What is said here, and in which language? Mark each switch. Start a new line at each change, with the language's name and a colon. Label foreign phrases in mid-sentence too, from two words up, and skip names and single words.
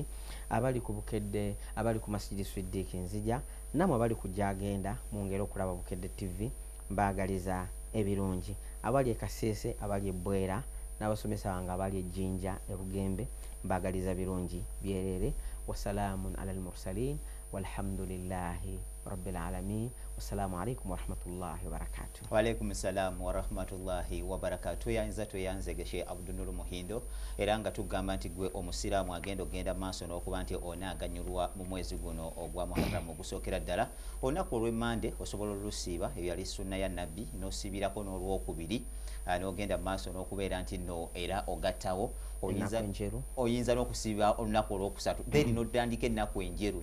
Ganda: Abali ku Bukedde abali ku Masjidi Swiddiiki Nzija namwe abali kujja agenda mwongere okulaba Bukedde TV mbaagaliza ebirungi. Abali e Kasese abali e Bwera n'abasomesa bange abali e Jinja e Bugembe mbaagaliza birungi byerere.
Arabic: وسلام على المرسلين والحمد لله رب العالمين. والسلام عليكم ورحمة الله وبركاته. وعليكم السلام ورحمة الله وبركاته.
Ganda: Yanza tweyanzege Sheikh Abdunur Muhindo era nga tugamba nti gwe omusiraamu agenda maaso n'okuba nti onaaganyulwa mu mwezi guno ogwa Muharram ogusookera ddala olunaku olw'emmande osobola olusiiba ebyo yali sunna ya nabbi n'osiibirako n'olwokubiri n'ogenda maaso n'okubeera nti no era ogattawo oyinza n'okusiiba olunaku olwokusatu then n'oddandika ennaku enjeru.